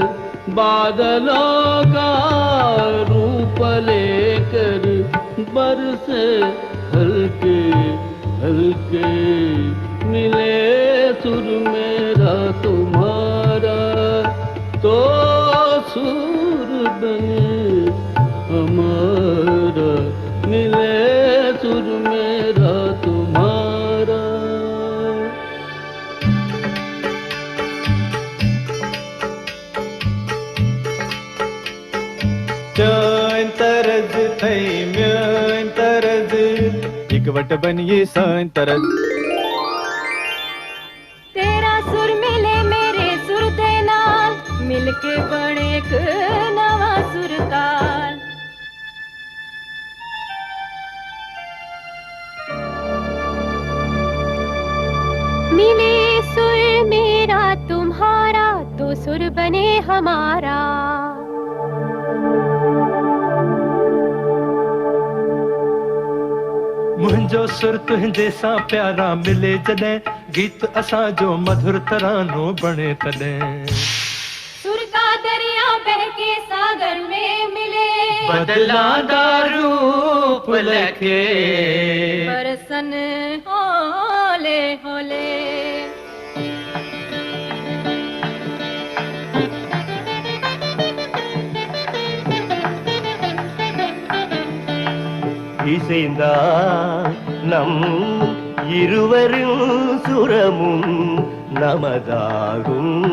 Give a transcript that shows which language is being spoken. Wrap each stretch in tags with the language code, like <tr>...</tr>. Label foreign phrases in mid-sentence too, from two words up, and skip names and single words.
<hi>बादलों का रूप लेकर बरसे हल्के हल्के। मिले सुर मेरा तुम्हारा तो सुर बने हमारा। मिले सुर मेरा तुम्हारा।</hi> <ks>चैन तरज थई म्यान तरज इकवट बनिए सान तरज।</ks> <pa>ਤੇਰਾ ਸੁਰ ਮਿਲੇ ਮੇਰੇ ਸੁਰ ਦੇ ਨਾਲ ਮਿਲਕੇ ਬਣੇ ਇਕ ਨਵਾਂ ਸੁਰ ਤਾਲ।</pa> <hi>मिले सुर मेरा तुम्हारा तो सुर बने हमारा।</hi> <sd>मुंहिंजो सुर तुंहिंजे सां प्यारा मिले जॾहिं गीत असां जो मधुर तरानो बणे तॾहिं।</sd> <hi>सुर का दरिया बह के सागर में मिले</hi> <pa>ਬਦਲਾਂਦਾ ਰੂਪ ਲੈਕੇ ਬਰਸਣ ਹੌਲੇ ਹੌਲੇ।</pa> <ta>இசைந்தா நம் இருவரும் சுரமும் நமதாகும்.</ta>